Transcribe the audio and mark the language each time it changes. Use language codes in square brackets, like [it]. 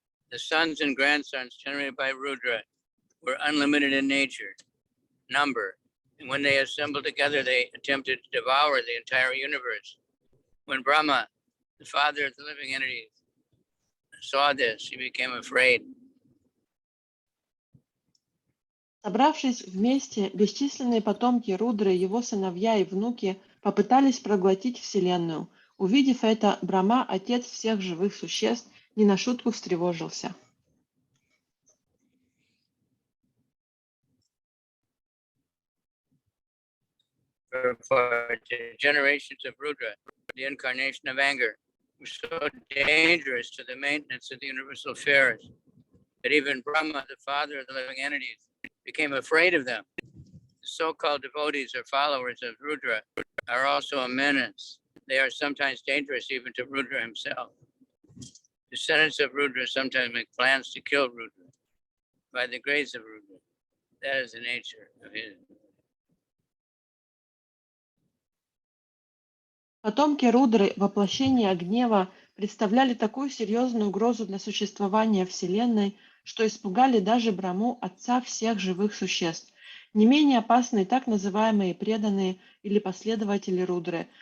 [en] The sons and grandsons generated by Rudra were unlimited in nature, number, and when they assembled together, they attempted to devour the entire universe. When Brahma, the father of the living entities, saw this, he became afraid. [ru] Собравшись вместе, бесчисленные потомки Рудры, его сыновья и внуки, попытались проглотить Вселенную. Увидев это, Брахма, отец всех живых существ, не на шутку встревожился. [en] For generations of Rudra, the incarnation of anger, was so dangerous to the maintenance of the universal affairs that even Brahma, the father of the living entities, became afraid of them. The so-called devotees or followers of Rudra are also a menace. They are sometimes dangerous even to Rudra himself. Descendants of Rudra sometimes make plans to kill Rudra by the grace of Rudra. That is the nature of his. [ru] Потомки Рудры, воплощения гнева, представляли такую серьезную угрозу для существования Вселенной, что испугали даже Брахму, отца всех живых существ. Не менее опасны так называемые преданные или последователи Рудры.